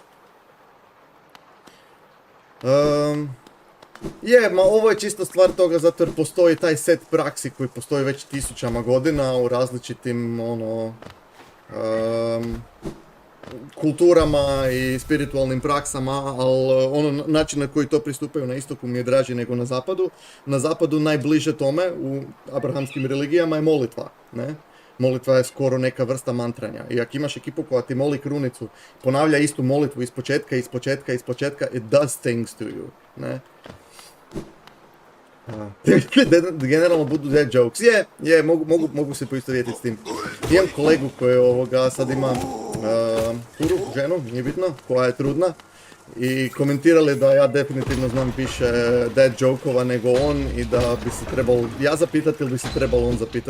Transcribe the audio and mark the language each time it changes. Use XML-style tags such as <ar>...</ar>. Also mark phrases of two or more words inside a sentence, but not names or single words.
<hr>Ovo je čisto stvar toga zato jer postoji taj set praksi koji postoji već tisućama godina u različitim kulturama i spiritualnim praksama, ali način na koji to pristupaju na istoku mi je draži nego na zapadu. Na zapadu najbliže tome u abrahamskim religijama je molitva, ne? Molitva je skoro neka vrsta mantranja. I ako imaš ekipu koja ti moli krunicu, ponavlja istu molitvu iz početka,</hr> <en>it does things to you.</en> <hr>Ne? Generalno budu</hr> <en>dead jokes.</en> <hr>Mogu se poistovjetiti s tim. Imam kolegu koji sad ima ženu, nije bitno, koja je trudna. I komentirali da ja definitivno znam više</hr> <en>dead joke-ova</en> <hr>nego on i da bi se trebalo ja zapitati ili bi se trebalo on zapitati.</hr>